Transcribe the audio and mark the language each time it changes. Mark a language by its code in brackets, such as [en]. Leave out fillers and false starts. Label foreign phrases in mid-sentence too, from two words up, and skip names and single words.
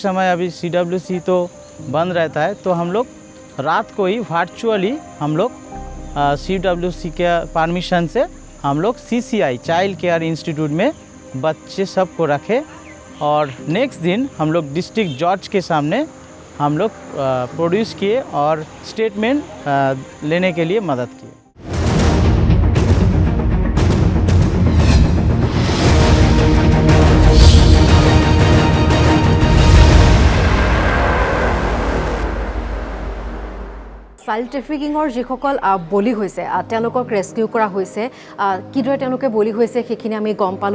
[hi] समय अभी CWC तो बंद रहता है, तो हम लोग रात को ही वर्चुअली हम लोग CWC के परमिशन से हम लोग CCI [en] child care institute [hi] में बच्चे सब को रखे, और नेक्स्ट दिन हम लोग [en] district judge [hi] के सामने हम लोग प्रोड्यूस किए और स्टेटमेंट लेने के लिए मदद किए। [en] child trafficking [as] যিসকল বলি হৈছে তেওঁলোকক ৰেস্কিউ কৰা হৈছে, কিদৰে তেওঁলোকে বলি হৈছে সেইখিনি আমি গম পালোঁ।